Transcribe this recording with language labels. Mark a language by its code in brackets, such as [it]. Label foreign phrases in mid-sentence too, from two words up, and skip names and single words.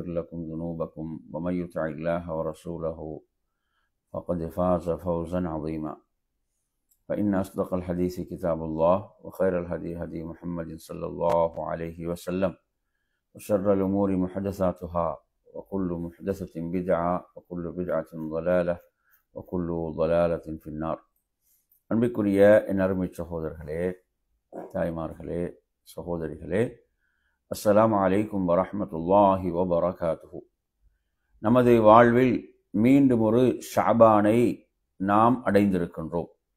[ar] لكم ذنوبكم ومن يطع الله ورسوله فقد فاز فوزا عظيما فإن أصدق الحديث كتاب الله وخير الهدي هدي محمد صلى الله عليه وسلم وشر الأمور محدثاتها وكل محدثة بدعة وكل بدعة ضلالة وكل ضلالة في النار [ta] அன்பிற்குரிய என் அருமை சகோதரர்களே, தாய்மார்களே, சகோதரிகளே, [ar] السلام عليكم ورحمة الله وبركاته. [ta] நமது வாழ்வில் மீண்டும் ஒரு ஷஅபானை நாம் அடைந்திருக்கின்றோம்.